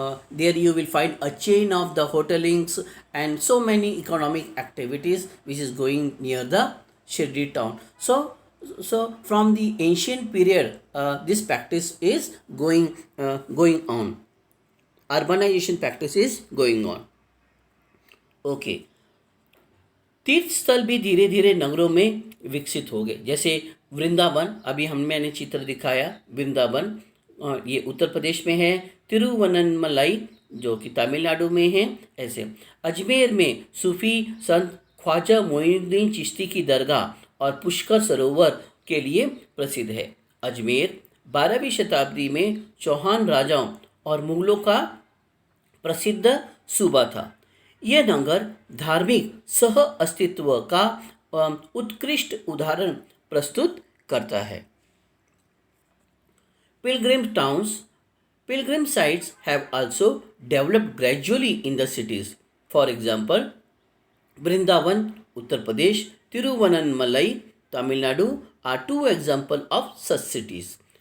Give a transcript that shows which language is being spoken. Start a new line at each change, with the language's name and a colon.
English: There you will find a chain of the hotelings and so many economic activities which is going near the Shirdi town. So from the ancient period, this practice is going on. Urbanization practice is going on.
Hindi: Okay, तीर्थ स्थल भी धीरे धीरे नगरों में विकसित हो गए, जैसे वृंदावन। अभी मैंने चित्र दिखाया वृंदावन, ये उत्तर प्रदेश में है। तिरुवनमलाई जो कि तमिलनाडु में है। ऐसे अजमेर में सूफी संत ख्वाजा मोइनुद्दीन चिश्ती की दरगाह और पुष्कर सरोवर के लिए प्रसिद्ध है। अजमेर 12वीं शताब्दी में चौहान राजाओं और मुगलों का प्रसिद्ध सूबा था। यह नगर धार्मिक सह अस्तित्व का उत्कृष्ट उदाहरण प्रस्तुत करता है।
English: Pilgrim towns, pilgrim sites have also developed gradually in the cities. For example, Vrindavan, Uttar Pradesh, Tiruvannamalai, Tamil Nadu are two examples of such cities.